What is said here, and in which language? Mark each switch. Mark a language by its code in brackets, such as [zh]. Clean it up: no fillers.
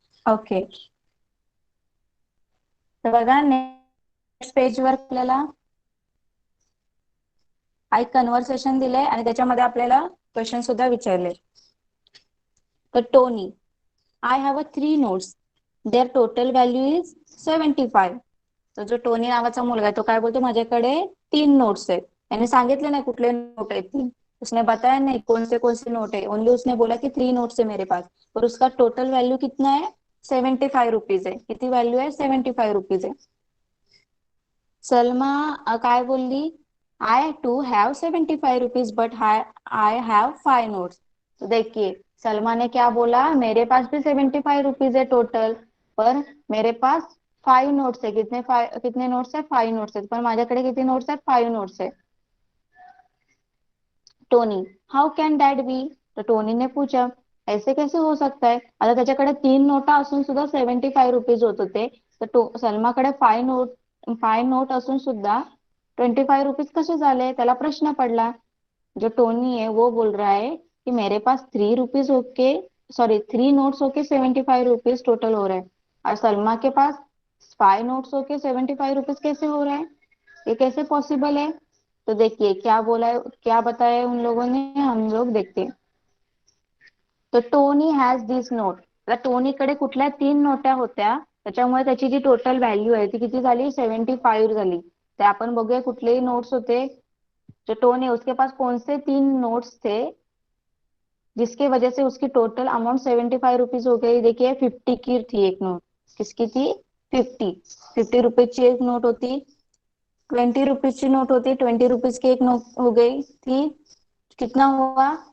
[mr] Okay, तर बघा next पेजवर आपल्याला एक कन्व्हर्सेशन दिलंय आणि त्याच्यामध्ये आपल्याला क्वेश्चन सुद्धा विचारले. [en] तर Tony, I have 3 notes, their total value is 75. [mr] तर जो टोनी नावाचा मुलगा आहे तो काय बोलतो, माझ्याकडे 3 नोट्स आहेत. त्याने सांगितले नाही कुठले नोट आहेत ती, [hi] उसने बताया नहीं कौन से नोट है, ओनली उसने बोला कि 3 नोट्स है मेरे पास और उसका टोटल वैल्यू कितना है, 75 रुपीज है. [mr] किती व्हॅल्यू आहे, 75 रुपीज आहे. सलमा काय बोलली, [en] I too have 75 rupees but I have 5 notes. [hi] तो देखिए सलमा ने क्या बोला, मेरे पास भी 75 रुपीज है टोटल, पर मेरे पास 5 नोट्स है. कितने नोट्स है, 5 नोट्स है. [mr] पण माझ्याकडे किती [hi] नोट्स है, 5 नोट्स है. Tony, [en] How can that be. [hi] तर टोनीने पूछा, ऐसे कैसे हो सकता है. [mr] आता त्याच्याकडे 3 नोटा असून सुद्धा 75 रुपीज होत होते, तर सलमाकडे 5 नोट असून सुद्धा 25 रुपीज कसे झाले, त्याला प्रश्न पडला. [hi] जो टोनी है वो बोल रहा है कि मेरे पास 3 नोट्स होके 75 रुपीज टोटल हो रहा है और सलमा के पास फाइव नोट्स होके 75 रुपीज कैसे हो रहा है? ये कैसे पॉसिबल है? तो देखिए क्या बोला है, क्या बताया है उन लोगों ने, हम लोग देखते हैं. [en] तर Tony has this note. [mr] आता टोनीकडे कुठल्या 3 नोटा होत्या, त्याच्यामुळे त्याची जी टोटल व्हॅल्यू आहे ती किती झाली? 75 झाली. तर आपण बघूया कुठलेही नोट्स होते. [hi] जो टोनी उसके पास कौन से 3 नोट्स थे जिसकी वजह से उसकी टोटल अमाउंट 75 रुपीज हो गई. देखिए 50 की थी एक नोट. किसकी थी? [mr] 50 रुपीजची एक नोट होती. 20 रुपीजची नोट होती. [hi] 20 रुपीज की एक नोट हो गई थी. कितना हुआ?